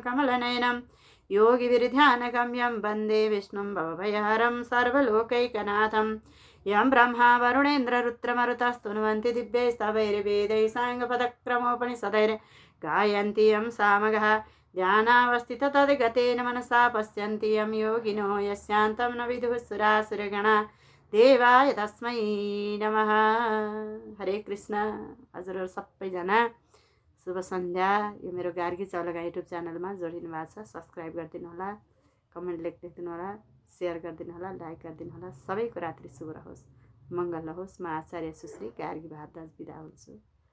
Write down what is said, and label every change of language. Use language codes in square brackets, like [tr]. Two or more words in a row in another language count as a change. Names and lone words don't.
[sa] कमलनयनं योगिभिर्ध्यानगम्यं वन्दे विष्णुं भवभयहरं सर्वलोकैकनाथं यं ब्रह्मा वरुणेन्द्ररुद्रमरुतस्तुन्वन्ति दिव्यैस्तवैर्वेदैः साङ्गपदक्रमोपनिषदैर् गायन्ति यं सामगः ध्यानावस्थित तद्गतेन मनसा पश्यन्ति यं योगिनो यस्यान्तं न विदुः सुरासुरगणा देवाय तस्मै नमः। [ne] हरे कृष्ण। हजुरहरू सबैजना शुभ सन्ध्या। यो मेरो गार्गी चौलगा युट्युब च्यानलमा जोडिनु भएको छ, सब्सक्राइब गरिदिनु होला, कमेन्ट लेखिदिनु होला, सेयर गरिदिनु होला, लाइक गरिदिनु होला। सबैको रात्रि शुभ रहोस्, मङ्गल रहोस्। म आचार्य सुश्री गार्गी भारद्वाज बिदा हुन्छु।